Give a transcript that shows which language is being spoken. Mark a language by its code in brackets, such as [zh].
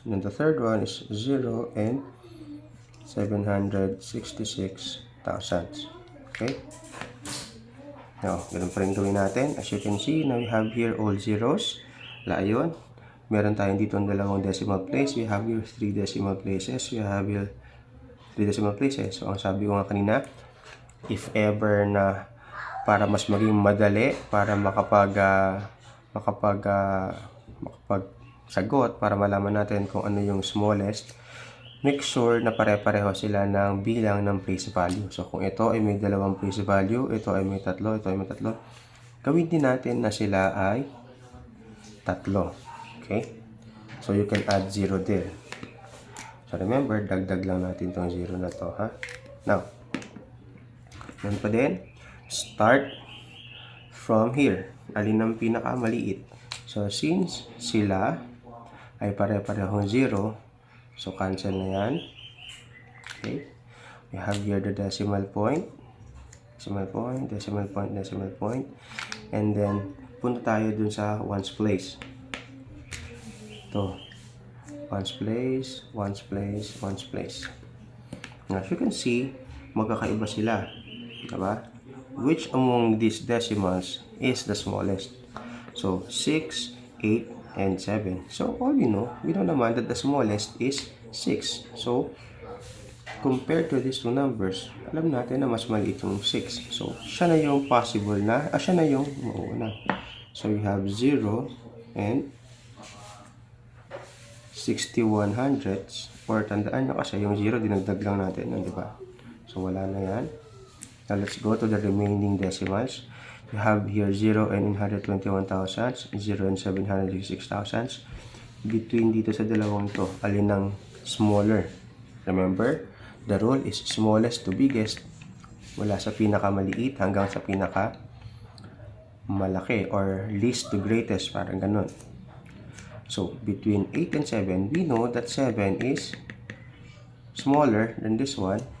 [en] And then the third one is 0 and 766 thousandths. Okay? Now, [tl] ganun pa rin gawin natin. [en] As you can see, now we have here all zeros. [tl] Ayun. Meron tayong dito ang dalawang decimal place. [en] We have here 3 decimal places. We have here 3 decimal places. [tl] So, ang sabi ko nga kanina, if ever na para mas maging madali, para makapagsagot, para malaman natin kung ano yung smallest, [en] make sure [tl] na pare-pareho sila ng bilang ng place value. So, kung ito ay may dalawang place value, ito ay may tatlo, ito ay may tatlo, gawin din natin na sila ay tatlo. [en] Okay? So, you can add 0 there. So, remember, [tl] dagdag lang natin itong 0 na to, ha? [en] Now, [tl] yan pa din. [en] Start from here. [tl] Alin ang pinakamaliit? So, since sila ay pare-parehong 0, so cancel na yan. Okay. [en] We have here the decimal point. Decimal point, decimal point, decimal point. [tl] And then, punta tayo dun sa ones place. [en] Ito. Ones place, ones place, ones place. As you can see, [tl] magkakaiba sila. Diba? [en] Which among these decimals is the smallest? So, 6, 8, and 7. So, all we know naman that the smallest is 6. [tl] So, [en] compared to these two numbers, [tl] alam natin na mas maliit yung 6. So, siya na yung possible na, siya na yung mauuna. [en] So, we have 0 and 61 hundredths. [tl] Or tandaan nyo kasi yung 0, dinagdag lang natin, di ba? So, wala na yan. [en] Now, let's go to the remaining decimals. We have here 0 and 121 thousandths, 0 and 766 thousandths. [tl] Between dito sa dalawang to, alin ang smaller? [en] Remember, the rule is smallest to biggest. [tl] Mula sa pinakamaliit hanggang sa pinakamalaki [en] or least to greatest, parang ganun. So, between 8 and 7, we know that 7 is smaller than this one.